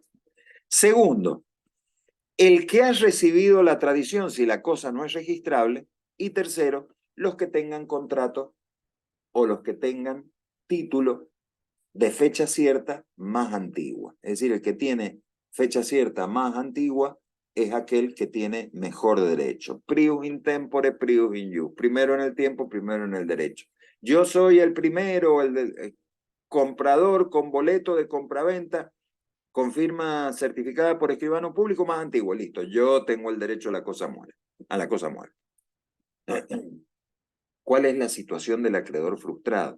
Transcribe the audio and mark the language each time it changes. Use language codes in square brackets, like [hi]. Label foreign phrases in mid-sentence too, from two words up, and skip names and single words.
[es] Segundo, el que ha recibido la tradición si la cosa no es registrable. Y tercero, los que tengan contrato o los que tengan título de fecha cierta más antigua. Es decir, el que tiene fecha cierta más antigua es aquel que tiene mejor derecho. [la] Prius in tempore, prius in ius. [es] Primero en el tiempo, primero en el derecho. Yo soy el primero, comprador con boleto de compraventa, con firma certificada por escribano público más antiguo. Listo, yo tengo el derecho a la cosa muerta. ¿Cuál es la situación del acreedor frustrado?